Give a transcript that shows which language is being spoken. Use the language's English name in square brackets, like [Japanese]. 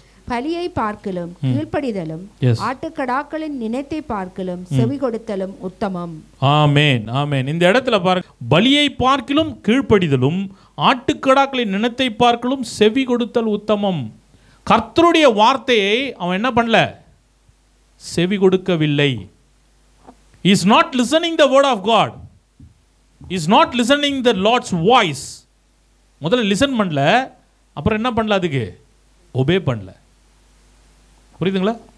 [Tamil] பலியை பார்க்கலும் கீழ்ப்படிதலும் ஆட்டுக்கடாக்களின் நினைத்தை பார்க்கலும் செவி கொடுத்தலும் உத்தமம். ஆமென், ஆமென். இந்த இடத்துல பாருங்க, பலியை பார்க்கலும் கீழ்ப்படிதலும் ஆட்டுக்கடாக்களின் நினைத்தை பார்க்கலும் செவி கொடுத்தல் உத்தமம். கர்த்தருடைய வார்த்தையை அவன் என்ன பண்ணல? செவி கொடுக்கவில்லை. [English] He is not listening the word of God. He is not listening the Lord's voice. [Tamil] முதல்ல லிசன் பண்ணல, அப்புறம் என்ன பண்ணல? அதுக்கு ஒபே பண்ணல. புரியுதுங்களா?